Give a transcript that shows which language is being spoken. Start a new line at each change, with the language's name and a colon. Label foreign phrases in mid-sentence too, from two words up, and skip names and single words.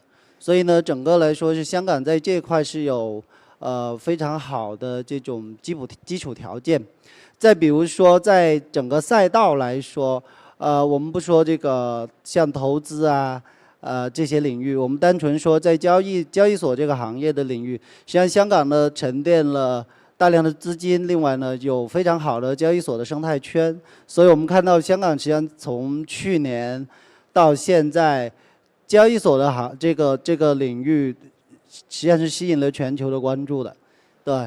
Chinese: 所以呢，整個來說是香港在這塊是有非常好的這種基礎條件。再比如說，在整個賽道來說。我們不說這個像投資啊，這些領域，我們單純說在交易所這個行業的領域，實際上香港呢沉澱了大量的资金，另外呢有非常好的交易所的生态圈，所以我们看到香港实际上从去年到现在，交易所的这个领域实际上是吸引了全球的关注的，对。